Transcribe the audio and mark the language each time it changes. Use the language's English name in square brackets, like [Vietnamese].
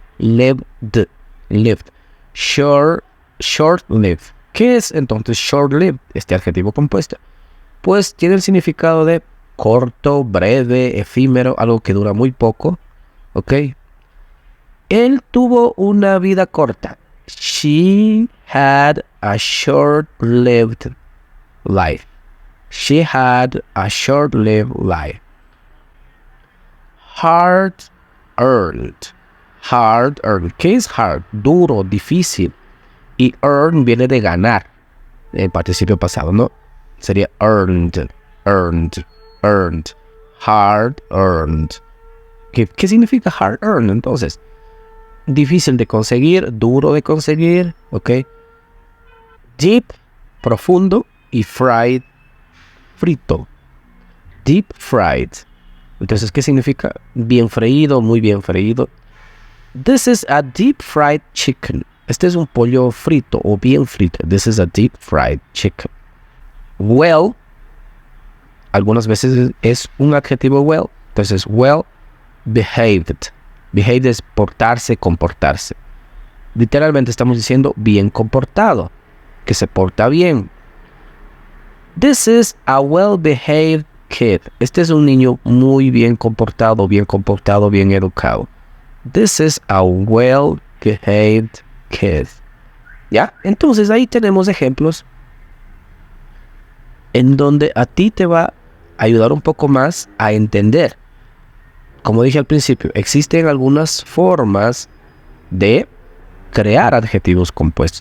[English] Lived, lived. Short-lived. [Spanish] ¿Qué es entonces short-lived, este adjetivo compuesto? Pues tiene el significado de corto, breve, efímero, algo que dura muy poco. ¿Ok? Él tuvo una vida corta. [English] She had a short-lived life. She had a short-lived life. [Spanish] Hard-earned. Hard-earned. ¿Qué es hard? Duro, difícil. Y earn viene de ganar. El participio pasado, ¿no? Sería earned. Earned. Earned. Hard-earned. ¿Qué significa hard-earned entonces? Difícil de conseguir, duro de conseguir, ¿ok? Deep, profundo, y fried, frito. Deep fried. Entonces, ¿qué significa? Bien freído, muy bien freído. [English] This is a deep fried chicken. [Spanish] Este es un pollo frito o bien frito. [English] This is a deep fried chicken. [Spanish] Well, algunas veces es un adjetivo well. Entonces, well behaved. Behaved es portarse, comportarse. Literalmente estamos diciendo bien comportado, que se porta bien. [English] This is a well-behaved kid. [Spanish] Este es un niño muy bien comportado, bien educado. [English] This is a well-behaved kid. [Spanish] ¿Ya? Entonces ahí tenemos ejemplos en donde a ti te va a ayudar un poco más a entender. Como dije al principio, existen algunas formas de crear adjetivos compuestos.